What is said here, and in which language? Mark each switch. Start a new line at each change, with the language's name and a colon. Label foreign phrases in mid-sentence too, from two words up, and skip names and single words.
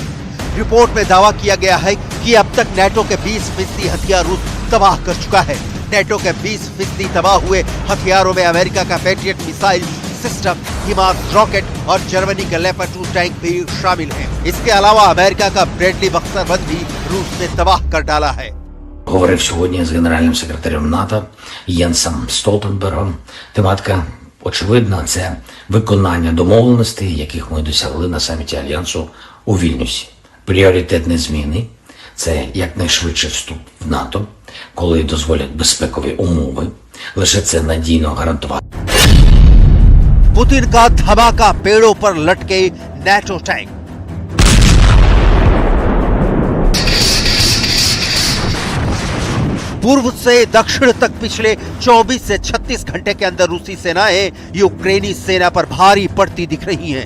Hindi: रिपोर्ट में दावा किया गया है कि अब तक नेटो के 20% हथियार रूस तबाह कर चुका है। नेटो के 20% तबाह हुए हथियारों में अमेरिका का पैट्रियट
English: missile system,
Hindi: हिमास रॉकेट और जर्मनी का लेपर्ड 2 टैंक भी शामिल हैं। इसके अलावा अमेरिका का ब्रेडली बख्तरबंद भी रूस ने तबाह कर डाला है।
Ukrainian: Говорив сьогодні з генеральним секретарем НАТО Єнсом Столтенбергом. Тематика очевидна – це виконання домовленостей, яких ми досягли на саміті Альянсу у Вільнюсі. Пріоритет незмінний – це якнайшвидше вступ в НАТО, коли дозволять безпекові умови. Лише це надійно гарантувати.
Hindi: पुतिन का धमाका पेड़ों पर लटके नेटो टैंक। पूर्व से दक्षिण तक पिछले 24 से 36 घंटे के अंदर रूसी सेनाएं यूक्रेनी सेना पर भारी पड़ती दिख रही हैं।